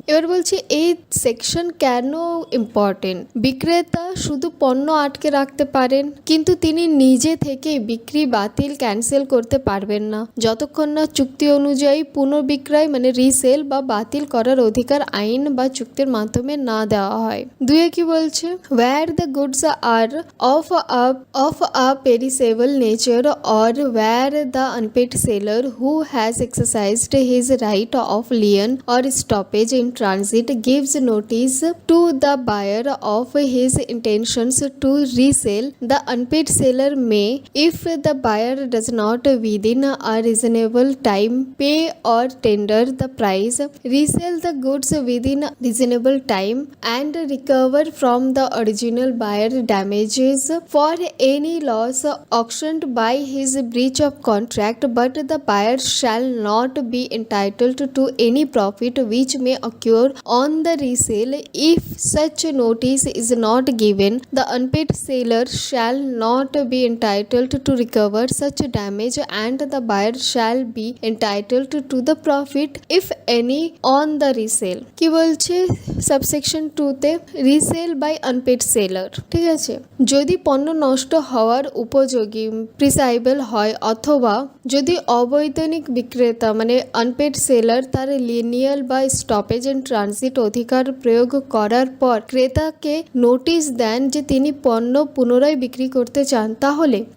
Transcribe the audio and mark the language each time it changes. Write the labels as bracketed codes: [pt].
[bn] এবার বলছি এই সেকশন কেন ইম্পর্টেন্ট। বিক্রেতা শুধু পণ্য আটকে রাখতে পারেন কিন্তু তিনি নিজে থেকে বিক্রি বাতিল ক্যান্সেল করতে পারবেন না যতক্ষণ না চুক্তি অনুযায়ী পুনর্বিক্রয় মানে রিসেল বা বাতিল করার অধিকার আইন বা চুক্তির মাধ্যমে না দেওয়া হয়। দুয়ে কি বলছে, [en] where the goods are of a perishable nature or where the unpaid seller who has exercised his right of lien or stoppage in transit gives notice to the buyer of his intentions to resell, the unpaid seller may, if the buyer does not within a reasonable time pay or tender the price, resell the goods within a reasonable time and recover from the original buyer damages for any loss occasioned by his breach of contract, but the buyer shall not be entitled to any profit which may occur on the resale. If such notice is not given, the unpaid seller shall not be entitled to recover such damage and the buyer shall be entitled to the profit if any on the resale। [bn] কি বলছে subsection 2 তে, resale by unpaid seller. ঠিক আছে, যদি পণ্য নষ্ট হওয়ার উপযোগী প্রিসাইবল হয় অথবা যদি অবৈতনিক বিক্রেতা মানে আনপেড সেলার তার লিনিয়াল বা স্টপেজ এন্ড ট্রানজিট অধিকার প্রয়োগ করার পর ক্রেতাকে নোটিশ দেন যে তিনি পণ্য পুনরায় বিক্রি করতে চান, তাহলে